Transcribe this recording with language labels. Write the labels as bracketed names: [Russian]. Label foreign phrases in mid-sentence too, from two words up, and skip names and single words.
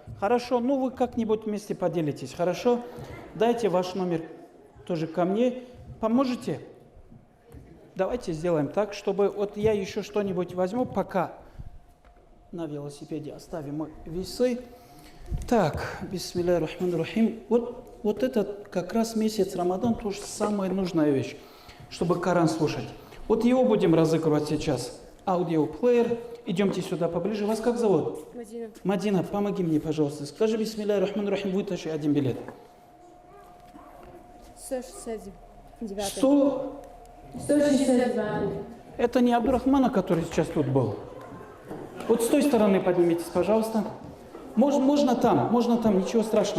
[Russian] Хорошо, ну вы как-нибудь вместе поделитесь, хорошо? Дайте ваш номер тоже ко мне. Поможете? Давайте сделаем так, чтобы вот я еще что-нибудь возьму, пока на велосипеде оставим весы. Так, [Arabic] بسم الله الرحمن الرحيم. [Russian] Вот этот как раз месяц Рамадан тоже самая нужная вещь, чтобы Коран слушать. Вот его будем разыгрывать сейчас. Аудиоплеер. Идемте сюда поближе. Вас как зовут? Мадина. Мадина, помоги мне, пожалуйста. [Arabic] Скажи بسم الله الرحمن الرحيم, [Russian] вытащи один билет. 169. 100. 169. Это не Абдурахмана, который сейчас тут был. Вот с той стороны поднимитесь, пожалуйста. Можно там, ничего страшного.